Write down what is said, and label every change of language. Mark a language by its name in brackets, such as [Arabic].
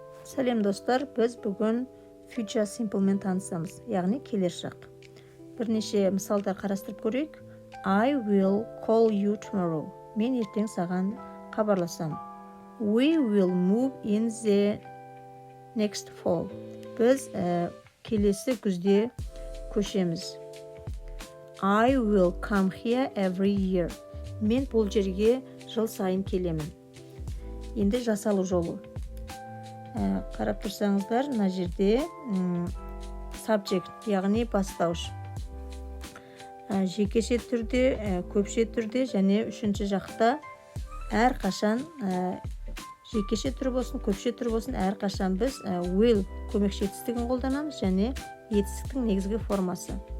[Kazakh] Сәлем достар, біз бүгін future simple мен танысамыз, яғни келесі шақ. Бірнеше мысалдар қарастырып көрейік. [English] I will call you tomorrow. [Kazakh] Мен ертең саған хабарласам. [English] We will move in the next fall. [Kazakh] Біз келесі күзде көшеміз. [English] I will come here every year. [Kazakh] Мен бұл жерге жыл сайын келемін. Енді жасалу жолы. Қарап тұрсаңыздар, мына жерде subject, яғни бастауыш. Жекеше түрде, көпше түрде және үшінші жақта әрқашан жекеше түрі болсын, көпше түрі болсын, әрқашан біз will көмекші етістігін қолданамыз және етістіктің негізгі формасы.